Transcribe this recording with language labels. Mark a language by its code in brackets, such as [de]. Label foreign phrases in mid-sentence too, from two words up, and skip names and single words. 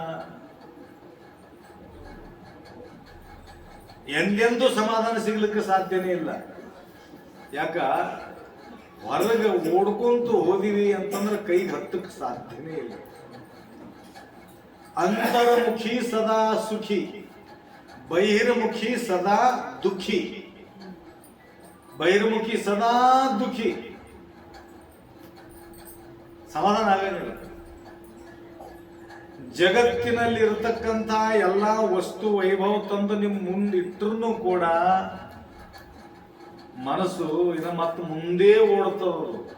[kn] ಎಂದೆಂದೂ ಸಮಾಧಾನ ಸಿಗ್ಲಿಕ್ಕೆ ಸಾಧ್ಯನೇ ಇಲ್ಲ. ಯಾಕ? ಹೊರಗೆ ಓಡ್ಕೊಂತು ಹೋದಿವಿ ಅಂತಂದ್ರೆ ಕೈಗೆ ಹತ್ತಕ್ಕೆ ಸಾಧ್ಯನೇ ಇಲ್ಲ. [sa] ಅಂತರ್ಮುಖಿ ಸದಾ ಸುಖಿ, ಬಹಿರ್ಮುಖಿ ಸದಾ ದುಃಖಿ. ಬಹಿರ್ಮುಖಿ ಸದಾ ದುಃಖಿ, [kn] ಸಮಾಧಾನ ಆಗಲಿಲ್ಲ. ಜಗತ್ತಿನಲ್ಲಿರತಕ್ಕಂಥ ಎಲ್ಲ ವಸ್ತು ವೈಭವ ತಂದು ನಿಮ್ಮ ಮುಂದಿಟ್ರು ಕೂಡ ಮನಸ್ಸು ಇನ್ನು ಮತ್ತೆ ಮುಂದೆ ಓಡ್ತವರು.